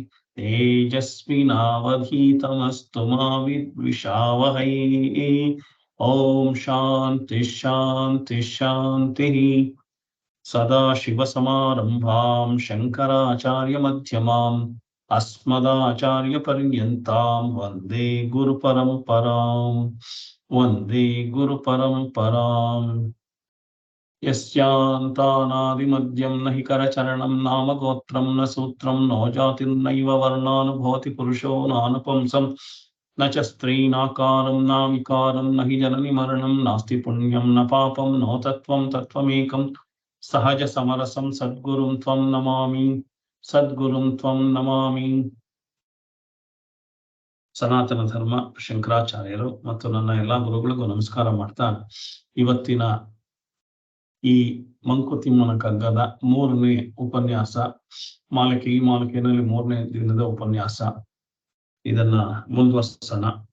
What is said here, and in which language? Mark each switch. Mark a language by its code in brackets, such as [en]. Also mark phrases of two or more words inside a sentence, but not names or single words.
[sa] ತೇಜಸ್ವಿನಾವಧೀತಮಸ್ತು ಮಾ ವಿದ್ವಿಷಾವಹೈ. ಓಂ ಶಾಂತಿ ಶಾಂತಿ ಶಾಂತಿ. ಸದಾಶಿವಸಮಾರಂಭಾಂ ಶಂಕರಾಚಾರ್ಯ ಮಧ್ಯಮಾಂ ಅಸ್ಮದಾಚಾರ್ಯ ಪರ್ಯಂತಾಂ ವಂದೇ ಗುರು ಪರಂಪರಾಂ ವಂದೇ ಗುರು ಪರಂಪರಾಂ. ಯಸ್ಯಾಂತಾನಾದಿಮದ್ಯಂ ನ ಹಿ ಕರಚರಣಂ ನಾಮ ಗೋತ್ರಂ ನ ಸೂತ್ರಂ ನೋ ಜಾತಿರ್ನೈವ ವರ್ಣಾನುಭವತಿ ಪುರುಷೋ ನಾನುಪಂಸಂ ನ ಚ ಸ್ತ್ರೀನಾಕಾರಂ ನ ವಿಕಾರಂ ನ ಹಿ ಜನನಿ ಮರಣಂ ನಾಸ್ತಿ ಪುಣ್ಯಂ ನ ಪಾಪಂ ನೋ ತತ್ವಂ ತತ್ವಮೇಕಂ ಸಹಜ ಸಮರಸಂ ಸದ್ಗುರುಂ ತ್ವಂ ನಮಾಮಿ ಸದ್ಗುರುಂ ತ್ವಂ ನಮಾಮಿ. [kn] ಸನಾತನ ಧರ್ಮ ಶಂಕರಾಚಾರ್ಯರು ಮತ್ತು ನನ್ನ ಎಲ್ಲಾ ಗುರುಗಳಿಗೂ ನಮಸ್ಕಾರ ಮಾಡ್ತಾ, ಇವತ್ತಿನ ಈ ಮಂಕುತಿಮ್ಮನ ಕಗ್ಗದ 3ನೇ ಉಪನ್ಯಾಸ ಮಾಲಿಕೆ, ಈ ಮಾಲಿಕೆಯಲ್ಲಿ 3ನೇ ದಿನದ ಉಪನ್ಯಾಸ, ಇದನ್ನ ಮುಂದುವರ್ಸೋಣ.